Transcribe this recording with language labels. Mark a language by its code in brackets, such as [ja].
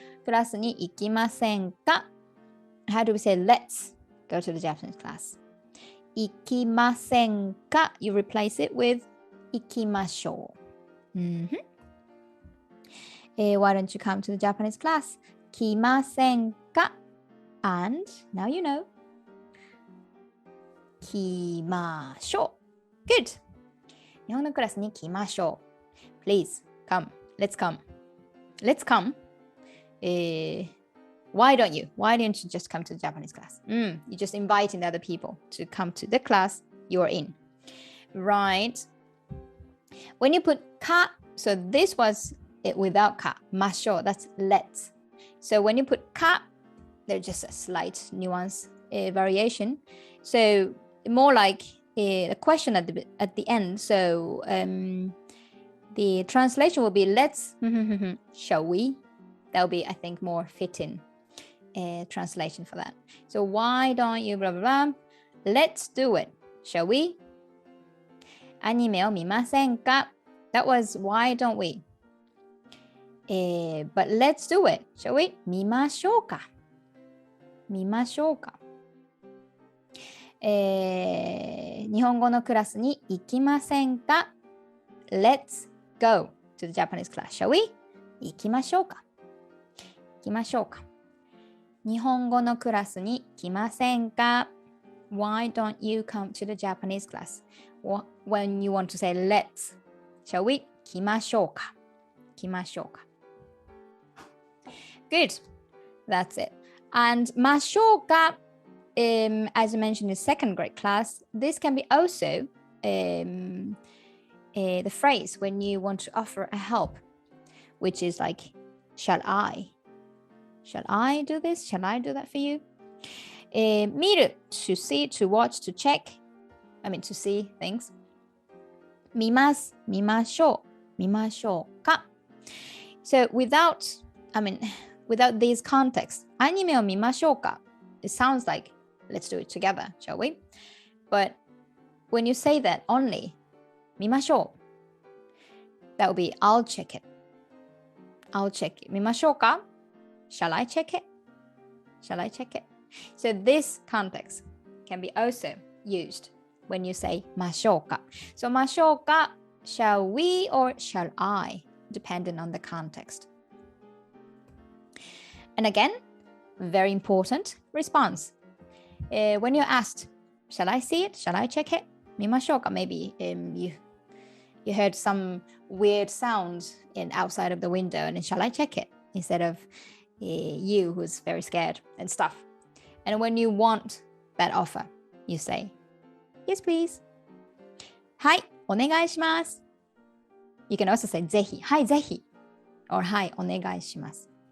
[ja] クラスに行きませんか? [en] How do we say let's go to the Japanese class? [ja] 行きませんか? [en] You replace it with [ja] 行きましょう。 [en] Why don't you come to the Japanese class? [ja] 来ませんか? [en] And now you know. [ja] 来ましょう。Good. 日本のクラスに来ましょう。 [en] Please come. Let's come. Let's come. Why don't you just come to the Japanese class? You're just inviting other people to come to the class you're in. Right. When you put か, so this was it without か. ましょう.That's let's. So when you put か, there's just a slight nuance variation. So more like a question at the end. So the translation will be let's, shall we? That will be, I think, more fitting translation for that. So why don't you blah blah blah? Let's do it. Shall we? [ja] アニメを見ませんか? [en] That was why don't we? But let's do it. Shall we? [ja] 見ましょうか。見ましょうか。日本語のクラスに行きませんか? [en] Let's go to the Japanese class. Shall we? [ja] 行きましょうか。行きましょうか。日本語のクラスに来ませんか? [en] Why don't you come to the Japanese class? When you want to say let's, shall we? [ja] 来ましょうか。来ましょうか。 [en] Good. That's it. And ましょうか, as I mentioned in second grade class, this can be also the phrase when you want to offer a help, which is like, shall I? Shall I do this? Shall I do that for you? 見る to see, to watch, to check. I mean to see things. [ja] 見ます、見ましょう、見ましょうか. [en] So without these contexts, [ja] アニメを見ましょうか. [en] It sounds like let's do it together, shall we? But when you say that only, 見ましょう, that would be I'll check it. I'll check it. [ja] 見ましょうか? [en] Shall I check it? Shall I check it? So this context can be also used when you say ましょうか. So ましょうか, shall we or shall I, depending on the context. And again, very important response. When you're asked, shall I see it? Shall I check it? [ja] 見ましょうか. [en] Maybe you heard some weird sound outside of the window and then, shall I check it? Instead of you who's very scared and stuff. And when you want that offer, you say, yes, please. [ja] はい、お願いします. [en] You can also say [ja] ぜひ、はい、ぜひ. Or はい、お願いします.